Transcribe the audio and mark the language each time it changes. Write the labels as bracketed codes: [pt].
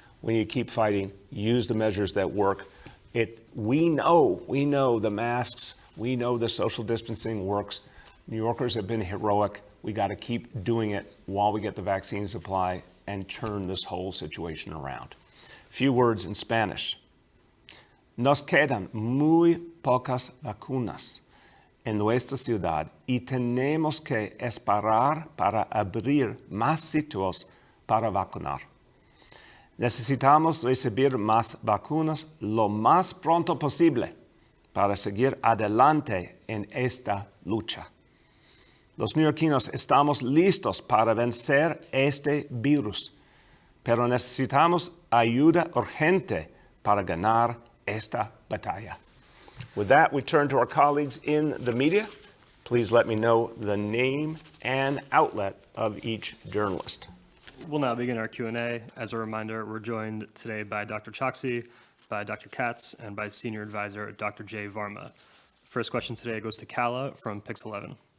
[en] We need to keep fighting, use the measures that work. We know the masks, we know the social distancing works. New Yorkers have been heroic. We got to keep doing it while we get the vaccine supply and turn this whole situation around. Few words in Spanish. [es] Nos quedan muy pocas vacunas en nuestra ciudad y tenemos que esperar para abrir más sitios para vacunar. Necesitamos recibir más vacunas lo más pronto posible para seguir adelante en esta lucha. Los neoyorquinos estamos listos para vencer este virus, pero necesitamos ayuda urgente para ganar esta batalla. [en] With that, we turn to our colleagues in the media. Please let me know the name and outlet of each journalist. We'll now begin our Q&A. As a reminder, we're joined today by Dr. Choksi, by Dr. Katz, and by Senior Advisor Dr. Jay Varma. First question today goes to Kala from Pix 11.